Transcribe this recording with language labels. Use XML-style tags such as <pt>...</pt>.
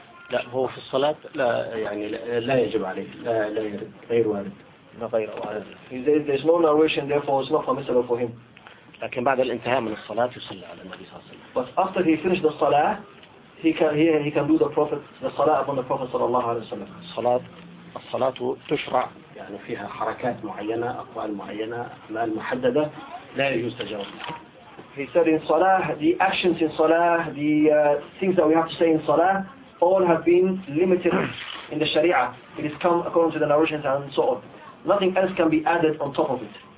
<ar>لا, هو في الصلاة لا, يعني لا يجب عليه, لا غير وارد. لا غير وارد.</ar> <en>There's no narration, therefore it's not permissible for him.</en> <ar>لكن بعد الانتهاء من الصلاة يصلي على النبي صلى الله عليه وسلم.</ar> <en>But after he finished the salah, he can do the prophet the salah upon the prophet</en> <ar>صلى الله عليه وسلم. الصلاة تشرع يعني فيها حركات معينة, أقوال معينة, أعمال محددة.</ar> <en>He said in Salah, the actions in Salah, the things that we have to say in Salah, all have been limited in the Sharia. It has come according to the narrations and so on. Nothing else can be added on top of it.</en>